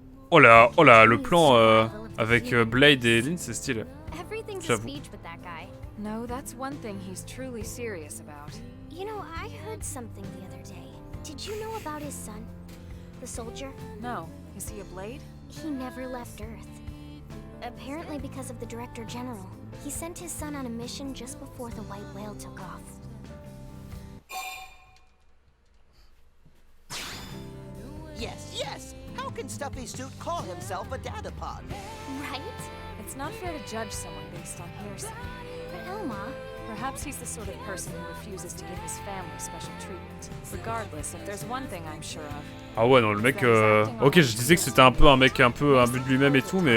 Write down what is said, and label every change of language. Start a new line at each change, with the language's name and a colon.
French: Oh là, le plan avec Blade et Lynn, c'est stylé.
English: Everything's a
French: J'avoue.
English: speech with that guy. No, that's one thing he's truly serious about. You know, I heard something the other day. Did you know about his son? The soldier? No. Is he a blade? He never left Earth. Apparently because of the Director General. He sent his son on a mission just before the White Whale took off. Yes, yes! How can Stuffy Suit call himself a datapod? Right? It's not fair to judge someone based on hearsay. But Elma, Perhaps he's the sort of person who refuses to give his family special treatment. Regardless, if there's one thing I'm sure of,
French: Ah ouais, non, le mec... Ok, je disais que c'était un peu un mec un peu imbu de lui-même et tout, mais...